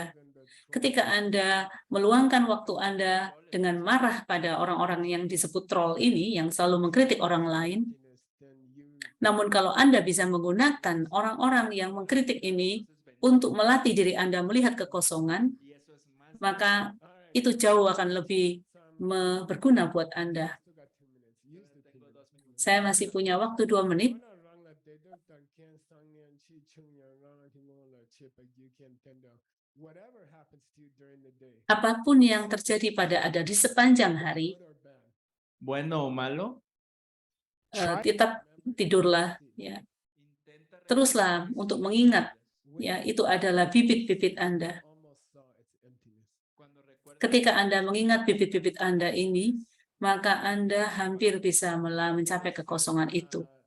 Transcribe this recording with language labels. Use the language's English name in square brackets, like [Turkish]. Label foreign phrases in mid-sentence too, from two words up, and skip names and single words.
[Indonesian] Ketika Anda meluangkan waktu Anda dengan marah pada orang-orang yang disebut troll ini, yang selalu mengkritik orang lain, namun kalau Anda bisa menggunakan orang-orang yang mengkritik ini untuk melatih diri Anda melihat kekosongan, maka itu jauh akan lebih berguna buat Anda. Saya masih punya waktu 2 menit. Apapun yang terjadi pada Anda di sepanjang hari, [Spanish] Bueno o malo, [Indonesian] tetap tidurlah, ya. Teruslah untuk mengingat, ya, itu adalah bibit-bibit Anda. Ketika Anda mengingat bibit-bibit Anda ini, maka Anda hampir bisa mencapai kekosongan itu.